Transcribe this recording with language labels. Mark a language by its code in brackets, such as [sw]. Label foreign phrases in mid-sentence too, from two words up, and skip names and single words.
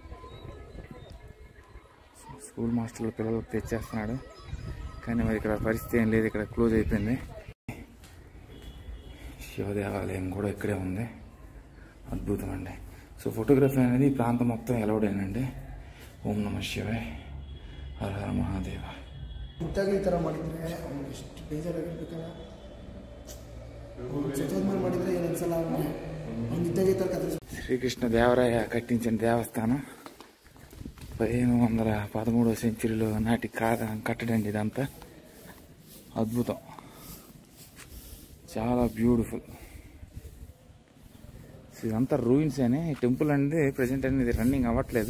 [te] స్కూల్ మాస్టర్లు పిల్లలకు తెచ్చేస్తున్నాడు, కానీ మరి ఇక్కడ పరిస్థితి ఏం లేదు, ఇక్కడ క్లోజ్ అయిపోయింది. శివ దేవాలయం కూడా ఇక్కడే ఉంది, అద్భుతం అండి. సో ఫోటోగ్రఫీ అనేది ఈ ప్రాంతం మొత్తం ఎలవడేనండి. [sa] ಓಂ ನಮಃ ಶಿವಾಯ, ಹರ ಹರ ಮಹಾದೇವ. [kn] ಇದ್ದಾಗಿ ಈ ಥರ ಮಾಡಿದರೆ ಅವ್ನಿಗೆ ಎಷ್ಟು ಬೇಜಾರಾಗಿರ್ಬೇಕಲ್ಲ. ಸತ್ತೋದ್ಮೇಲೆ ಮಾಡಿದರೆ ಏನು ಅನ್ಸಲ್ಲ ಅವನಿಗೆ. ಅವ್ನು ಇದ್ದಾಗ ಈ ಥರ ಕಥೆ. [te] శ్రీకృష్ణ దేవరాయ కట్టించిన దేవస్థానం 1513వ సెంచరీలో నాటి కట్టడండి. ఇదంతా అద్భుతం, చాలా బ్యూటిఫుల్. ఇదంతా రూయిన్స్ అనే టెంపుల్ అనేది ప్రజెంట్ అనేది రన్నింగ్ అవ్వట్లేదు.